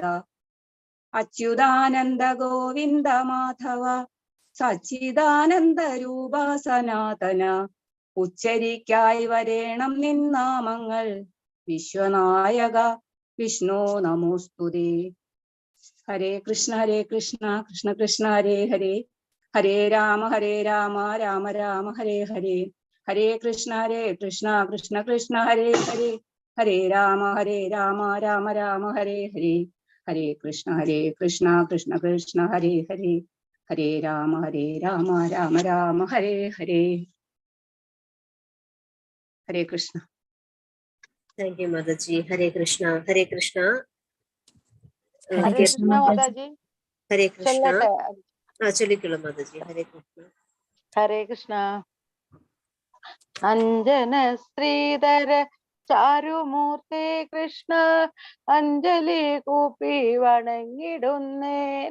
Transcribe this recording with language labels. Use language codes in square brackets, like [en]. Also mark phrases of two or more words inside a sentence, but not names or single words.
[sa] അച്യുതാനന്ദ ഗോവിന്ദ മാധവ സച്ചിദാനന്ദ രൂപ സനാതന. [ml] ഉച്ചരിക്കായി വരേണം നിന്നാമങ്ങൾ വിശ്വനായക വിഷ്ണു നമോസ്തുതേ. [sa] ഹരേ കൃഷ്ണ കൃഷ്ണ കൃഷ്ണ ഹരേ ഹരേ, ഹരേ രാമ രാമ രാമ ഹരേ ഹരേ, ഹരേ കൃഷ്ണ കൃഷ്ണ കൃഷ്ണ ഹരേ ഹരേ, ഹരേ രാമ രാമ രാമ ഹരേ ഹരേ, ഹരേ കൃഷ്ണ കൃഷ്ണ കൃഷ്ണ ഹരേ ഹരേ, ഹരേ രാമ രാമ രാമ ഹരേ ഹരേ. [ml] ഹരേ കൃഷ്ണ. [en] thank you [ml] മാതാജി. ഹരേ കൃഷ്ണ. ഹരേ കൃഷ്ണ. ഹരേ കൃഷ്ണ മാതാജി. ഹരേ കൃഷ്ണ. ചൊല്ലിക്കൊള്ളു മാതാജി. ഹരേ കൃഷ്ണ. ഹരേ കൃഷ്ണ. അഞ്ജന ശ്രീധര ചാരുമൂർത്തി കൃഷ്ണ അഞ്ജലി കൂപ്പി വണങ്ങിടുന്നേൻ.